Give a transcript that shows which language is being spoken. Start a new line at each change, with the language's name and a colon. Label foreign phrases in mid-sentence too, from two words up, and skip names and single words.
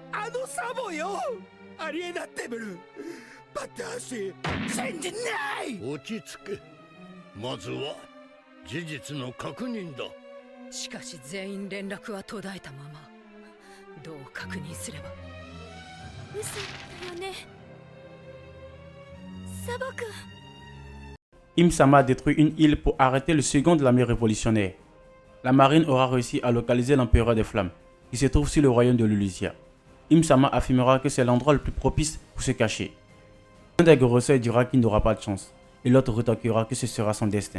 Japanese: あのサボよ。ありえなってブル。私信じない。落ち着け。まずは事実の確認だ。しかし全員連絡は途絶えたまま。どう確認すれば。嘘だよね、サボ君。
French: Im-sama détruit une île pour arrêter le second de l'armée révolutionnaire. La marine aura réussi à localiser l'empereur des flammes, qui se trouve sur le royaume de Lulusia. Im-sama affirmera que c'est l'endroit le plus propice pour se cacher. Un des grosseurs dira qu'il n'aura pas de chance, et l'autre rétorquera que ce sera son destin.